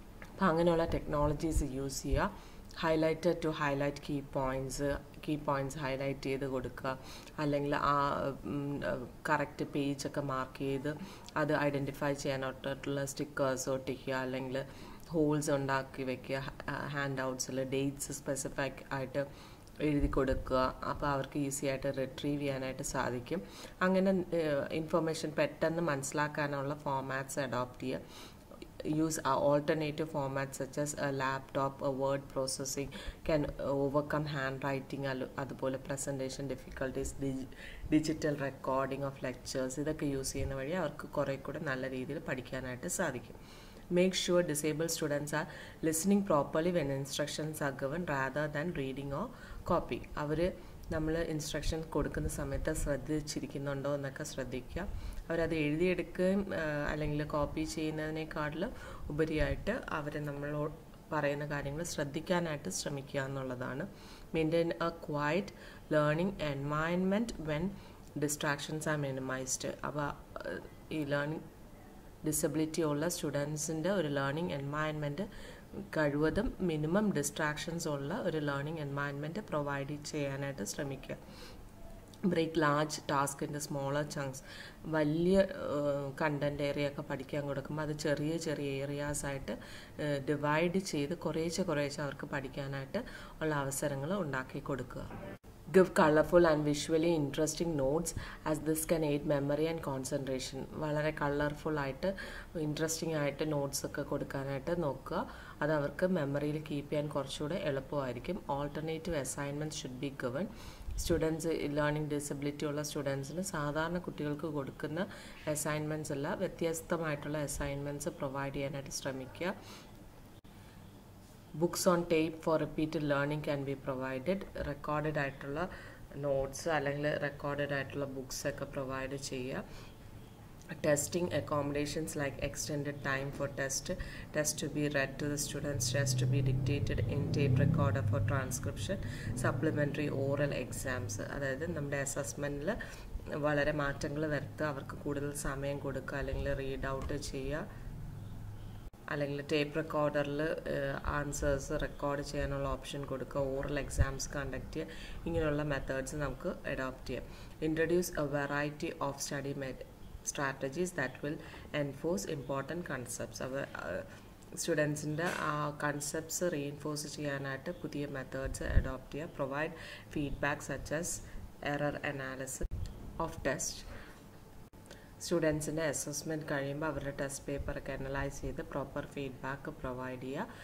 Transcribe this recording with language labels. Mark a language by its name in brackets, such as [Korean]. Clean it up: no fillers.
[Malayalam] അപ്പം അങ്ങനെയുള്ള technologies use ചെയ്യുക. Highlighter to highlight key points highlight ചെയ്ത് കൊടുക്കുക, അല്ലെങ്കിൽ ആ കറക്റ്റ് പേജൊക്കെ മാർക്ക് ചെയ്ത് അത് ഐഡൻറ്റിഫൈ ചെയ്യാനായിട്ടുള്ള സ്റ്റിക്കേഴ്സ് ഒട്ടിക്കുക, അല്ലെങ്കിൽ ഹോൾസ് ഉണ്ടാക്കി വയ്ക്കുക, ഹാൻഡ് ഔട്ട്സിൽ ഡേറ്റ്സ് സ്പെസിഫിക് ആയിട്ട് എഴുതി കൊടുക്കുക. അപ്പോൾ അവർക്ക് ഈസി ആയിട്ട് റിട്രീവ് ചെയ്യാനായിട്ട് സാധിക്കും. അങ്ങനെ ഇൻഫർമേഷൻ പെട്ടെന്ന് മനസ്സിലാക്കാനുള്ള ഫോമാറ്റ്സ് അഡോപ്റ്റ് ചെയ്യുക. [English] Use alternative formats such as a laptop, a word processing can overcome handwriting, [Malayalam] അതുപോലെ [English] presentation difficulties, digital recording of lectures. [Malayalam] ഇതൊക്കെ യൂസ് ചെയ്യുന്ന വഴി അവർക്ക് കുറേ കൂടെ നല്ല രീതിയിൽ പഠിക്കാനായിട്ട് സാധിക്കും. [English] Make sure disabled students are listening properly when instructions are given rather than reading or copy. [Malayalam] അവർ നമ്മൾ ഇൻസ്ട്രക്ഷൻ കൊടുക്കുന്ന സമയത്ത് ശ്രദ്ധിച്ചിരിക്കുന്നുണ്ടോ എന്നൊക്കെ ശ്രദ്ധിക്കുക. അവരത് എഴുതിയെടുക്കുകയും അല്ലെങ്കിൽ കോപ്പി ചെയ്യുന്നതിനേക്കാളും ഉപരിയായിട്ട് അവർ നമ്മളോട് പറയുന്ന കാര്യങ്ങൾ ശ്രദ്ധിക്കാനായിട്ട് ശ്രമിക്കുക എന്നുള്ളതാണ്. [English] Maintain a quiet learning environment when distractions are minimised. [Malayalam] അപ്പോൾ ഈ ലേണിംഗ് ഡിസബിലിറ്റി ഉള്ള സ്റ്റുഡൻസിൻ്റെ ഒരു ലേണിംഗ് എൻവയൺമെൻറ്റ് കഴിവതും മിനിമം ഡിസ്ട്രാക്ഷൻസ് ഉള്ള ഒരു ലേണിംഗ് എൻവയൺമെൻറ്റ് പ്രൊവൈഡ് ചെയ്യാനായിട്ട് ശ്രമിക്കുക. [English] Break large task in the smaller chunks. [Malayalam] വലിയ കണ്ടൻറ് ഏരിയ ഒക്കെ പഠിക്കാൻ കൊടുക്കുമ്പോൾ അത് ചെറിയ ചെറിയ ഏരിയാസായിട്ട് ഡിവൈഡ് ചെയ്ത് കുറേശ്ശെ അവർക്ക് പഠിക്കാനായിട്ട് ഉള്ള അവസരങ്ങൾ ഉണ്ടാക്കി കൊടുക്കുക. [English] Give colorful and visually interesting notes as this can aid memory and concentration. [Malayalam] വളരെ കളർഫുള്ളായിട്ട് ഇൻട്രസ്റ്റിംഗ് ആയിട്ട് നോട്ട്സ് ഒക്കെ കൊടുക്കാനായിട്ട് നോക്കുക. അത് അവർക്ക് മെമ്മറിയിൽ കീപ്പ് ചെയ്യാൻ കുറച്ചുകൂടെ എളുപ്പമായിരിക്കും. [English] Alternative assignments should be given. [Malayalam] Students learning disability ഉള്ള സ്റ്റുഡൻസിന് സാധാരണ കുട്ടികൾക്ക് കൊടുക്കുന്ന അസൈൻമെൻറ്റ്സ് അല്ല, വ്യത്യസ്തമായിട്ടുള്ള അസൈൻമെൻറ്റ്സ് പ്രൊവൈഡ് ചെയ്യാനായിട്ട് ശ്രമിക്കുക. [English] Books on tape for repeated learning can be provided. [Malayalam] Recorded ആയിട്ടുള്ള നോട്ട്സ് അല്ലെങ്കിൽ റെക്കോർഡഡ് ആയിട്ടുള്ള ബുക്സ് ഒക്കെ പ്രൊവൈഡ് ചെയ്യുക. [English] Testing accommodations like extended time for test to be read to the students, test to be dictated in tape recorder for transcription, supplementary oral exams. [Malayalam] അതായത് നമ്മുടെ അസസ്മെൻറ്റിൽ വളരെ മാറ്റങ്ങൾ വരുത്തുക, അവർക്ക് കൂടുതൽ സമയം കൊടുക്കുക, അല്ലെങ്കിൽ റീഡ് ഔട്ട് ചെയ്യുക, അല്ലെങ്കിൽ ടേപ്പ് റെക്കോർഡറിൽ ആൻസേഴ്സ് റെക്കോർഡ് ചെയ്യാനുള്ള ഓപ്ഷൻ കൊടുക്കുക, ഓറൽ എക്സാംസ് കണ്ടക്ട് ചെയ്യുക. ഇങ്ങനെയുള്ള മെത്തേഡ്സ് നമുക്ക് അഡോപ്റ്റ് ചെയ്യാം. [English] Introduce a variety of study strategies that will enforce important concepts. [Malayalam] അവ സ്റ്റുഡൻസിൻ്റെ ആ കൺസെപ്റ്റ്സ് റീഇൻഫോഴ്സ് ചെയ്യാനായിട്ട് പുതിയ മെത്തേഡ്സ് അഡോപ്റ്റ് ചെയ്യുക. [English] Provide feedback such as error analysis of test. [Malayalam] സ്റ്റുഡൻസിൻ്റെ assessment കഴിയുമ്പോൾ അവരുടെ ടെസ്റ്റ് പേപ്പറൊക്കെ അനലൈസ് ചെയ്ത് പ്രോപ്പർ ഫീഡ്ബാക്ക് പ്രൊവൈഡ് ചെയ്യുക.